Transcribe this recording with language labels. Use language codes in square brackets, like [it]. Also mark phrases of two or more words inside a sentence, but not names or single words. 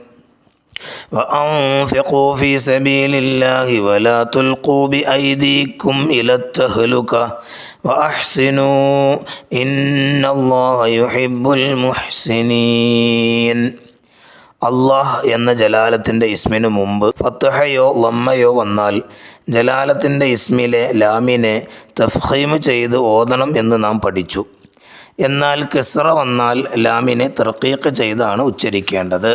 [ar] وأنفقوا في سبيل الله ولا تلقوا بأيديكم إلى التهلكة وأحسنوا إن الله يحب المحسنين. [ml] അള്ളാഹ് എന്ന ജലാലത്തിൻ്റെ ഇസ്മിനു മുമ്പ് ഫത്ഹയോ ലമ്മയോ വന്നാൽ ജലാലത്തിൻ്റെ ഇസ്മിലെ ലാമിനെ തഫ്ഖീം ചെയ്ത് ഓതണം എന്ന് നാം പഠിച്ചു. എന്നാൽ കസ്റ വന്നാൽ ലാമിനെ തർഖീഖ് ചെയ്താണ് ഉച്ചരിക്കേണ്ടത്.